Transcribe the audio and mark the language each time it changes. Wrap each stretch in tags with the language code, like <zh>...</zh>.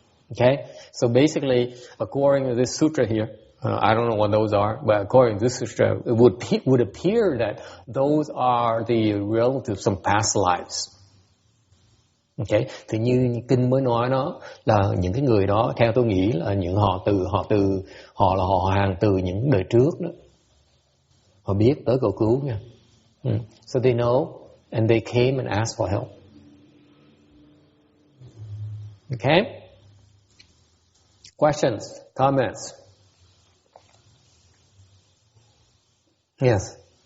<en>Okay, so basically, according to this sutra here, I don't know what those are, but according to this sutra, it would appear that those are the relatives from past lives.</en> <vi>Okay, thì như kinh mới nói nó là những cái người đó, theo tôi nghĩ là những họ là họ hàng từ những đời trước đó. Họ biết tới cầu cứu nha.</vi> <en>So they know and they came and asked for help. Okay? Questions, comments? Yes.</en>